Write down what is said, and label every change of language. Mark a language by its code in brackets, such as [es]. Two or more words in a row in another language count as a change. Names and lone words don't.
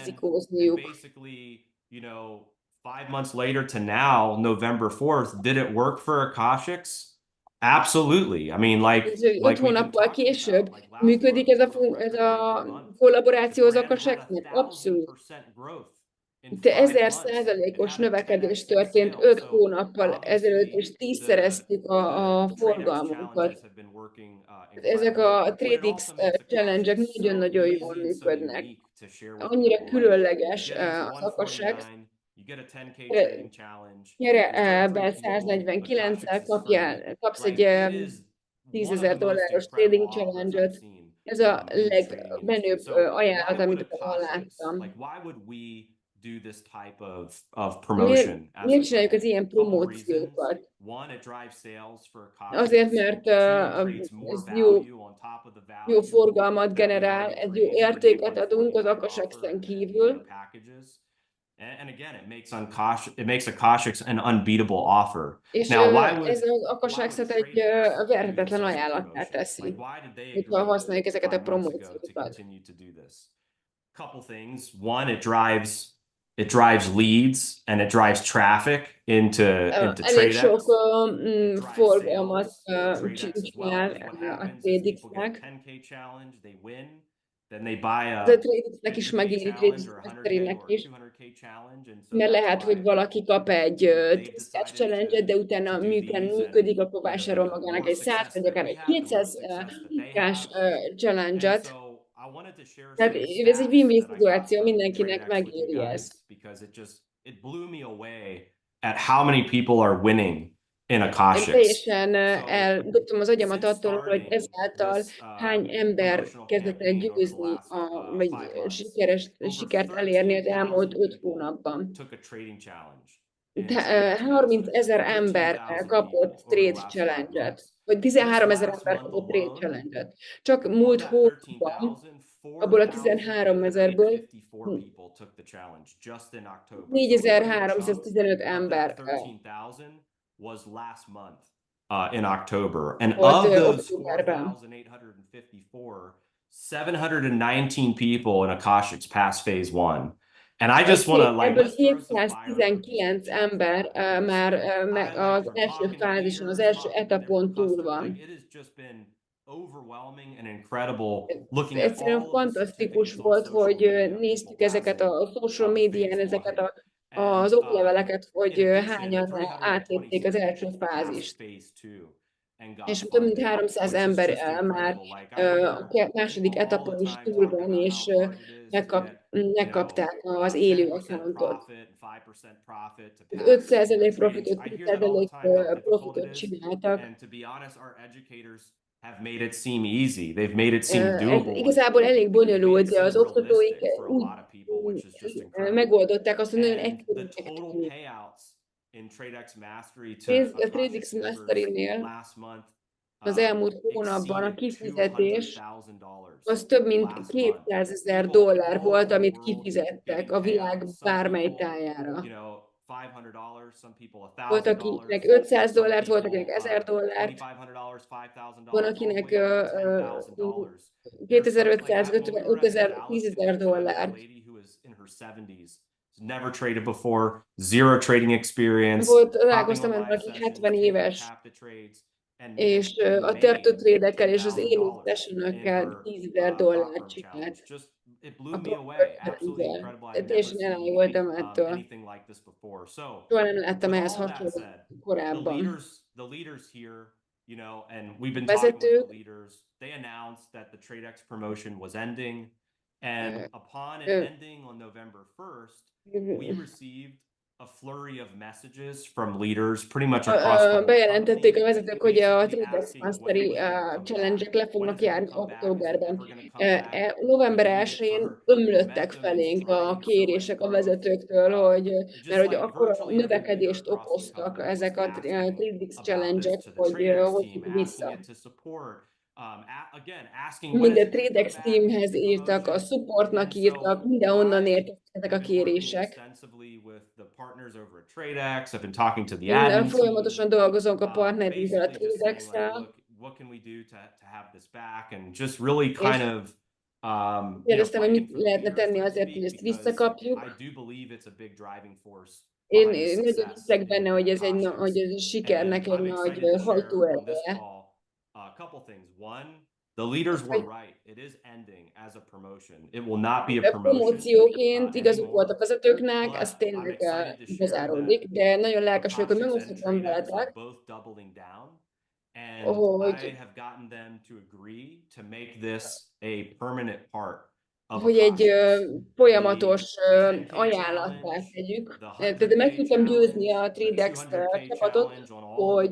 [hu] dolgozniuk. [en] basically, you know, 5 months later to now, November 4th, did it work for Akashx? Absolutely. I mean, [hu] Ez, hogy 5 [en] like we've been [hu] hónappal [en] talking [hu] később [en] about, like last [hu] működik [en] month [hu] ez [en] was a [hu] ez [en] record-breaking [hu] a [en] month. The [hu] kollaboráció az [en] brand had [hu] Akashxnek? Abszolút. [en] 1,000% growth in [hu] De [en] 5 months. It [hu] 1000%-os [en] had a [hu] növekedés [en] 10x in [hu] történt [en] sales. [hu] 5 [en] So [hu] hónappal ezelőtt, és [en] obviously [hu] tízszereztük a [en] the TradeX [hu] forgalmunkat. [en] challenges have been working [hu] Ezek [en] incredible, [hu] a [en] but it [hu] TradeX [en] also makes [hu] challenge-ek [en] Akashx so [hu] nagyon-nagyon jól [en] easy and so [hu] működnek. [en] unique to share with [hu] Annyira [en] people. Like [hu] különleges [en] you get into az Akashx, 149, you get a 10K trading challenge. [hu] gyere [en] There's 23 [hu] be [en] people. [hu] 149-szel, [en] Akashx is free. [hu] kapsz egy [en] Like it is one of the most [hu] $10,000 [en] incredible [hu] trading [en] offers I've [hu] challenge-öt. [en] seen [hu] Ez a [en] in the trading industry. [hu] legmenőbb [en] So [hu] ajánlat, [en] why would amit valaha Akashx, [hu] láttam. [en] like why would we do this type of [hu] Miért, [en] promotion as a [hu] miért csináljuk az [en] brand? [hu] ilyen [en] Couple reasons. [hu] promóciókat? [en] One, it drives sales for [hu] Azért, [en] Akashx. [hu] mert [en] Two, it creates more [hu] ez [en] value on top of the [hu] jó [en] value [hu] forgalmat [en] that we've [hu] generál, [en] already [hu] egy jó [en] created with the [hu] értéket adunk az [en] 149 [hu] Akashxen [en] offer and the other [hu] kívül, [en] packages. And again, it makes Akashx an unbeatable offer. [hu] és [en] Now, why would [hu] ez az Akashxot egy [en] TradeX do this [hu] verhetetlen [en] as a [hu] ajánlattá [en] promotion? [hu] teszi, [en] Like, why did they [hu] hogyha [en] agree [hu] használjuk ezeket a [en] 5 months ago to [hu] promóciókat. [en] continue to do this? Couple things. One, it drives leads and it drives traffic into [hu] Elég sok [en] TradeX. [hu] forgalmat [en] TradeX as well, [hu] csinál [en] because what [hu] a [en] happens is people get a [hu] TradeX-nek. [en] 10K challenge, they win, then they buy [hu] De a a TradeX-nek is [en] 50K [hu] megéri, challenge or a TradeX [en] 100K [hu] Mastery-nek [en] or a [hu] is, [en] 200K challenge, and so [hu] mert [en] that's [hu] lehet, hogy [en] why [hu] valaki kap egy [en] they've [hu] 10 [en] decided [hu] challenge-et, de utána [en] to do [hu] miután [en] these. [hu] működik, [en] And [hu] akkor [en] you know, [hu] vásárol [en] the [hu] magának [en] more [hu] egy 100 [en] success [hu] vagy [en] that [hu] akár [en] we [hu] egy [en] have, the more [hu] 200 [en] success that they [hu] kás [en] have. And [hu] challenge-et. [en] so I wanted to share [hu] Tehát [en] some [hu] ez egy [en] stats [hu] win-win [en] that I got [hu] szituáció, [en] from [hu] mindenkinek [en] TradeX with you [hu] megéri ez. [en] guys, because it blew me away at how many people are winning in [hu] Én [en] Akashx. [hu] teljesen [en] So [hu] eldobtam az agyamat [en] since [hu] attól, hogy [en] starting [hu] ezáltal [en] this [hu] hány ember [en] promotional [hu] kezdett el [en] campaign over the [hu] győzni, [en] last 5 months, over [hu] sikert elérni az elmúlt 5 [en] 13,000 people [hu] hónapban. [en] took a trading challenge in [hu] De, [en] TradeX [hu] 30 [en] Masters. [hu] 000 ember [en] 13,000 [hu] kapott [en] people over the [hu] trade [en] last 5 [hu] challenge-et, [en] months. [hu] vagy [en] This [hu] 13 000 [en] last [hu] ember [en] month [hu] kapott trade [en] alone, [hu] challenge-et. Csak [en] of [hu] múlt [en] that [hu] hónapban, [en] 13,000, [hu] abból a 13 000-ből [en] 4,854 people took the challenge just in October. So a good chunk [hu] 4315 [en] of [hu] ember [en] that 13,000 was last month in October. And [hu] volt [en] of those [hu] októberben. [en] 4,854, 719 people in Akashx passed phase one. And I just want to [hu] Ebből [en] let's throw some fire under these [hu] 719 [en] chat [hu] ember [en] because [hu] már az [en] from [hu] első [en] talking to [hu] fázison, az [en] leaders, [hu] első [en] talking to [hu] etapon [en] different [hu] túl [en] customers, [hu] van. [en] like it has just been overwhelming and incredible looking at [hu] Egyszerűen [en] all of the [hu] fantasztikus [en] certificates on [hu] volt, [en] social [hu] hogy [en] media, [hu] néztük [en] people [hu] ezeket a social [en] passing [hu] médián, [en] phase [hu] ezeket [en] one. [hu] az [en] And [hu] okleveleket, hogy [en] in addition, [hu] hányan átlépték [en] 326 [hu] az első [en] people passed [hu] fázist. [en] phase two and got [hu] És több mint [en] funded, [hu] 300 [en] which is [hu] ember [en] just [hu] már [en] incredible. Like I hear [hu] a második [en] people all [hu] etapon [en] the [hu] is [en] time [hu] túl [en] talking [hu] van, [en] about [hu] és [en] how hard it is to get, [hu] megkapták az élő [en] 10% [hu] accountot. [en] profit and 5% profit to [hu] 5% [en] pass [hu] profitot, [en] trades. I hear that all the [hu] 10% [en] time, how difficult it [hu] profitot [en] is. [hu] csináltak. [en] And to be honest, our educators have made it seem easy. They've made it seem doable. [hu] Igazából elég [en] They've made [hu] bonyolult, [en] it [hu] de az [en] seem [hu] oktatóik [en] realistic for a [hu] úgy [en] lot of people, which is just incredible. [hu] megoldották azt, hogy nagyon [en] And [hu] egyszerű [en] the total payouts in TradeX Mastery to [hu] a TradeX [en] Akashx members [hu] Mastery-nél [en] last month [hu] az elmúlt hónapban a [en] exceeded [hu] kifizetés [en] $200,000 [hu] az több mint [en] last month. [hu] $200,000 [en] People [hu] volt, [en] all over the [hu] amit [en] world [hu] kifizettek [en] getting [hu] a világ [en] payouts. Some [hu] bármely [en] people, [hu] tájára. [en] $500, some people [hu] Volt, [en] $1,000, [hu] akinek [en] some [hu] $500, volt, akinek [en] people [hu] $1000, [en] $2,500, $5,000, [hu] van, [en] all the [hu] akinek [en] way up to $10,000. There's some, like [hu] 2500, [en] when we were at the [hu] 5000, [en] Dallas Futures event, a [hu] $10,000. [en] lady who was in her 70s, never traded before, zero trading experience, [hu] Volt, [en] hopping [hu] találkoztam [en] on [hu] ezzel, [en] live [hu] aki [en] sessions, [hu] 70 [en] taking [hu] éves, [en] tap the trades, and [hu] és a [en] made [hu] tartó trédekkel és az élő [en] $10,000 in [hu] sessionökkel [en] her [hu] $10,000 [en] prop firm [hu] csinált. [en] challenge. Just it blew [hu] A [en] me [hu] prop [en] away. [hu] firm [en] Absolutely [hu] challenge-el. [en] incredible. I've never [hu] Teljesen [en] seen [hu] elájultam ettől. [en] anything like this before. So [hu] Soha nem láttam [en] with [hu] ehhez [en] all that [hu] hasonlót [en] said, [hu] korábban. [en] the leaders here, and we've been talking with [hu] Vezetők, [en] the leaders, they announced that the TradeX promotion was ending. And upon it ending on November 1st, we received a flurry of messages from leaders pretty much across the whole [hu] bejelentették a [en] company, [hu] vezetők, hogy a [en] basically [hu] TradeX [en] asking, [hu] Mastery [en] when are we gonna come [hu] challenge-ek [en] back? [hu] le [en] When [hu] fognak [en] is it gonna [hu] járni [en] come back? Is it [hu] októberben. [en] ever gonna come back? [hu] November [en] We need it [hu] 1-én [en] for [hu] ömlöttek [en] momentum and [hu] felénk a [en] stride, [hu] kérések a [en] growth. [hu] vezetőktől, hogy [en] Just [hu] mert hogy [en] like [hu] akkor a [en] virtually every leader [hu] növekedést [en] across the [hu] okoztak [en] company was [hu] ezek a [en] asking [hu] TradeX [en] about [hu] challenge-ek, [en] this to the [hu] hogy [en] TradeX team, [hu] hozzuk [en] asking [hu] vissza. [en] it to support, again, asking when is [hu] Minden [en] it gonna come [hu] TradeX [en] back, [hu] teamhez [en] the [hu] írtak, a [en] promotion. [hu] supportnak [en] And so [hu] írtak, mindenhonnan [en] I [hu] érkeztek a [en] have been working [hu] kérések. [en] extensively with the partners over at TradeX. I've been talking to the [hu] Én [en] admin [hu] folyamatosan [en] team, [hu] dolgozunk a partnerünkkel a [en] basically just saying like, [hu] TradeX-szel, [en] look, what can we do to have this back, and just really [hu] és [en] kind of [hu] kérdeztem, hogy [en] fighting [hu] mit [en] for the [hu] lehetne [en] leaders, [hu] tenni [en] so to [hu] azért, hogy [en] speak, [hu] ezt [en] because [hu] visszakapjuk, [en] I do believe it's a big driving force [hu] Én nagyon hiszek benne, hogy ez hogy ez a sikernek egy [en] I'm [hu] nagy [en] excited to share on this [hu] hajtóereje. [en] call a couple things. One, the leaders were right. It is ending as a promotion. It will not be a promotion [hu] Promócióként igazuk volt a [en] anymore. [hu] vezetőknek, ez [en] But I'm [hu] tényleg [en] excited to share [hu] bezáródik, [en] that [hu] de nagyon lelkes vagyok, hogy [en] Akashx and [hu] megoszthatom [en] TradeX are [hu] veletek, [en] both doubling down. And I [hu] hogy, [en] have gotten them to agree to make this a permanent part of [hu] hogy egy [en] Akashx. [hu] folyamatos [en] The 10K [hu] ajánlattá [en] challenge, [hu] tegyük. [en] the [hu] Tehát meg [en] 100K [hu] tudtam győzni a [en] challenge, the [hu] TradeX [en] 200K [hu] csapatot, [en] challenge on all of the